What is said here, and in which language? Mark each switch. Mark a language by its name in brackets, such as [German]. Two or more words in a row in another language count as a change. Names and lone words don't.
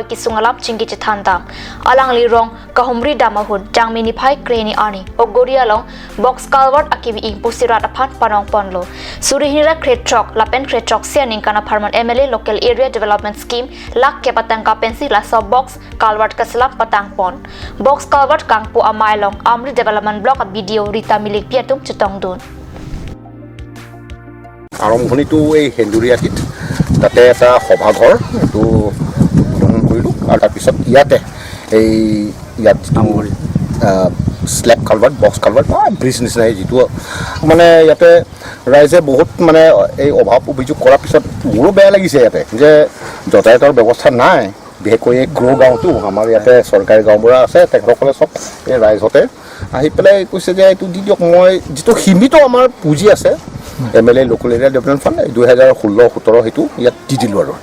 [Karbi] kisungalap chingi chithandam alangli rong kahumri damahut jangmini phai kreni ani ogoria long [English] box culvert [Karbi] akibi impusirat aphan panong ponlo surihira kretrok lapen kretrok sianing kana pharman [English] MLA local area development scheme [Karbi] lak ke patang ka pensi la so [English] box culvert [Karbi] kaslam patang pon [English] box culvert [Karbi] kangpu amailong amri [English] development block video [Karbi] rita milik piatum chitong dun [Assamese] আৰম্ভণিটো এই হেন্দুৰীয়াটিত তাতে এটা সভাঘৰ এইটো উদ্বোধন কৰিলোঁ আৰু তাৰপিছত ইয়াত [English] slab culvert box culvert [Assamese] বা ব্ৰিজ নিচিনাই যিটো মানে ইয়াতে ৰাইজে বহুত মানে এই অভাৱ অভিযোগ কৰাৰ পিছত মোৰো বেয়া লাগিছে ইয়াতে যে যাতায়াতৰ ব্যৱস্থা নাই বিশেষকৈ এই গ্ৰ' গাঁওটো আমাৰ ইয়াতে চৰকাৰী গাঁওবোৰ আছে তেখেতসকলে চব এই ৰাইজতে আহি পেলাই কৈছে যে এইটো দি দিয়ক মই যিটো সীমিত আমাৰ পুঁজি আছে [English] MLA local area development fund [Assamese] 2016-17 সেইটো ইয়াত দি দিলোঁ আৰু